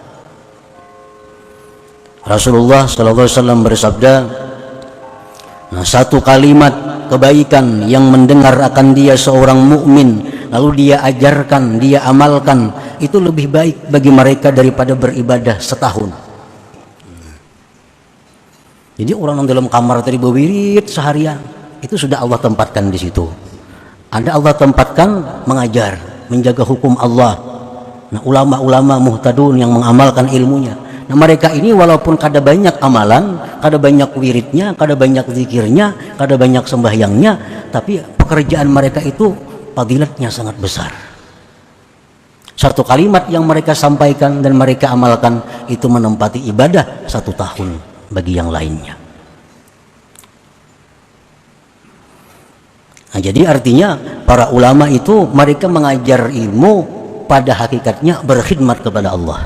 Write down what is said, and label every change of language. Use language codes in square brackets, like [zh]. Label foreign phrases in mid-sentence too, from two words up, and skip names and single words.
[id] Rasulullah SAW bersabda, nah, satu kalimat kebaikan yang mendengar akan dia seorang mukmin, lalu dia ajarkan, dia amalkan, itu lebih baik bagi mereka daripada beribadah setahun. Jadi orang yang dalam kamar tadi berwirid seharian, itu sudah Allah tempatkan di situ. Ada Allah tempatkan mengajar, menjaga hukum Allah. Nah, ulama-ulama muhtadun yang mengamalkan ilmunya. Nah, mereka ini walaupun kada banyak amalan, kada banyak wiridnya, kada banyak zikirnya, kada banyak sembahyangnya, tapi pekerjaan mereka itu fadilatnya sangat besar. Satu kalimat yang mereka sampaikan dan mereka amalkan itu menempati ibadah 1 tahun bagi yang lainnya. Nah, jadi artinya para ulama itu mereka mengajar ilmu pada hakikatnya berkhidmat kepada Allah.